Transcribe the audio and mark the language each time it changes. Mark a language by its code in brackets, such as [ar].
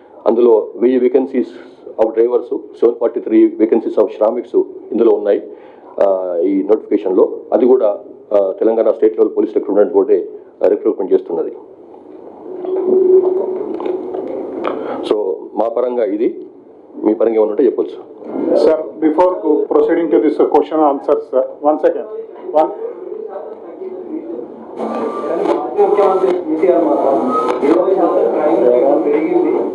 [te] అందులో 1000 vacancies of drivers, 743 vacancies of శ్రామిక్స్ ఇందులో ఉన్నాయి ఈ నోటిఫికేషన్లో. అది కూడా Telangana state level police recruitment బోర్డే recruitment చేస్తున్నది. సో మా పరంగా ఇది, మీ పరంగా ఏమన్నా ఉంటే చెప్పొచ్చు. [en] Sir, before proceeding to this question and answers, sir, one second. [te] ముఖ్యమంత్రి కేటీఆర్ మాత్రం 20% క్రైమ్ రేట్ పెరిగింది.